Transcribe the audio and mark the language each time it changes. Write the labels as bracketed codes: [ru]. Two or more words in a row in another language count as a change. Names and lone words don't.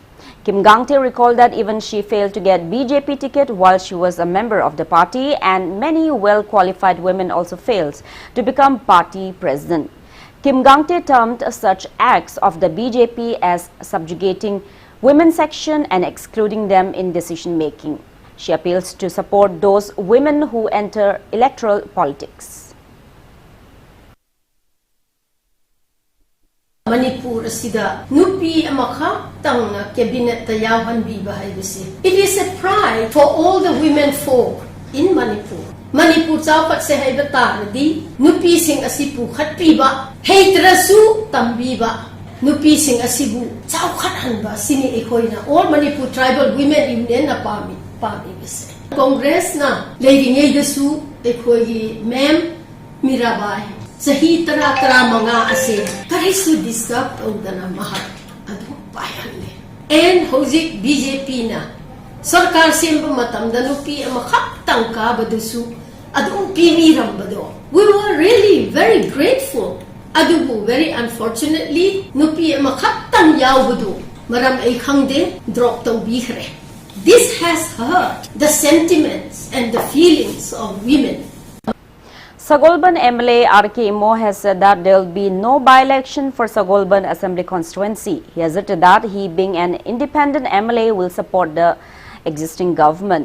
[en] Kim Gangte recalled that even she failed to get BJP ticket while she was a member of the party, and many well-qualified women also failed to become party president. Kim Gangte termed such acts of the BJP as subjugating women section and excluding them in decision making. She appeals to support those women who enter electoral politics. [mni] Manipur asida nupi amakha tangna cabinet tayawan biba haibisi. [en] It is a pride for all the women folk in Manipur. [mni] Manipur chawpat se haibata radi nupi sing asipu khatpiba heitrasu tambiba nupi sing asibu chawkhat hanba sini ekoina all Manipur Tribal Women Union na pami bise. Congress na leiding dasu ekoi ma'am Mirabai sahi tara manga ase karisu disturb ogdana mahat adu payanle and hozik BJP na sarkar semba matamda nupi amakhat tangka badusu adu pimiram bado. [en] We were really very grateful. [mni] Adubu [en] very unfortunately [mni] nupi amakhat tang yaw bado maram ay khangde drop to bihre. [en] This has hurt the sentiments and the feelings of women. Sagolban MLA R.K. Imo has said that there will be no by-election for Sagolban Assembly constituency. He has asserted that he, being an independent MLA, will support the existing government.